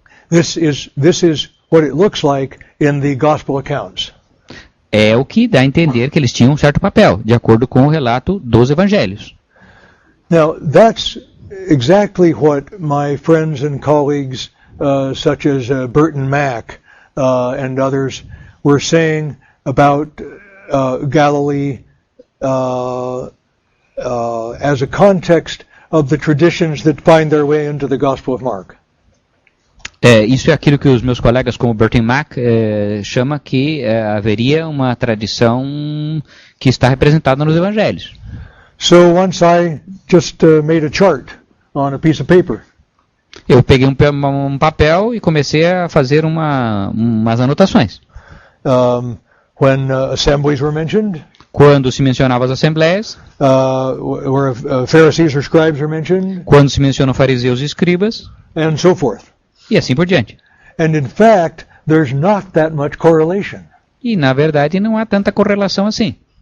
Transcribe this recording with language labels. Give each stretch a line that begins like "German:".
English: This is what it looks like in the gospel accounts.
Portuguese: É o que dá a entender que eles tinham um certo papel, de acordo com o relato dos evangelhos.
English: Now, that's exactly what my friends and colleagues, such as Burton Mack and others, were saying about Galilee as a context of the traditions that find their way into the Gospel of Mark.
Portuguese: Isso é aquilo que os meus colegas como Burton Mack chama que haveria uma tradição que está representada nos evangelhos.
English: So once I just made a chart on a piece of paper.
Portuguese: Eu peguei um papel e comecei a fazer umas anotações.
English: When assemblies were mentioned,
Portuguese: quando se mencionava as assembleias,
English: where Pharisees or scribes were mentioned,
Portuguese: quando se mencionam fariseus e escribas,
English: and so forth.
Portuguese: E assim por diante.
English: And in fact, there's not that much correlation.
Portuguese: E na verdade não há tanta correlação assim.